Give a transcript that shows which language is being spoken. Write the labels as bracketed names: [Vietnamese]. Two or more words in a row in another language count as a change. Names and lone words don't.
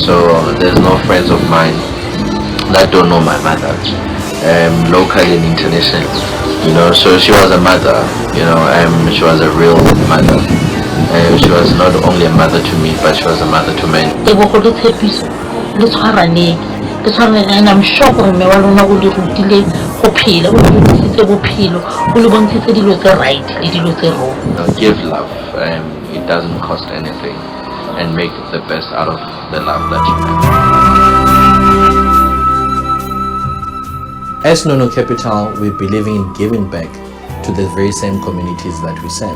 [English] So there's no friends of mine that don't know my mother. locally and internationally. You know, so she was a mother. You know, she was a real mother. She was not only a mother to me, but she was a mother to many. And I'm sure [Tswana] gore mme wa lona o le rutile go phela, o le rutisitse bophelo, o le bontshitse dilo tse right le dilo tse wrong. [English] Give love, it doesn't cost anything, and make the best out of the love that you have. As Nono Capital, we believe in giving back to the very same communities that we serve.